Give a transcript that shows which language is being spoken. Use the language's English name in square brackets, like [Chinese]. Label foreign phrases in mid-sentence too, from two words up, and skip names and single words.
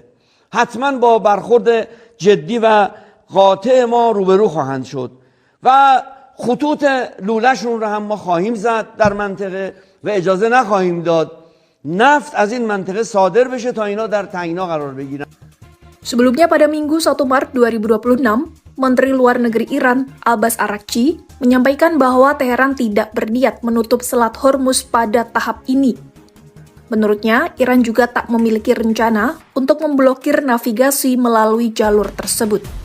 [Persian] حتما با برخورد جدی و قاطع ما روبرو خواهند شد و خطوط لوله‌شون رو هم ما خواهیم زد در منطقه و اجازه نخواهیم داد نفت از این منطقه صادر بشه تا اینا در تنگنا قرار بگیرن. [Indonesian] Sebelumnya pada Minggu 1 Maret 2026, Menteri Luar Negeri Iran, Abbas Araghchi, menyampaikan bahwa Teheran tidak berniat menutup Selat Hormuz pada tahap ini. Menurutnya, Iran juga tak memiliki rencana untuk memblokir navigasi melalui jalur tersebut.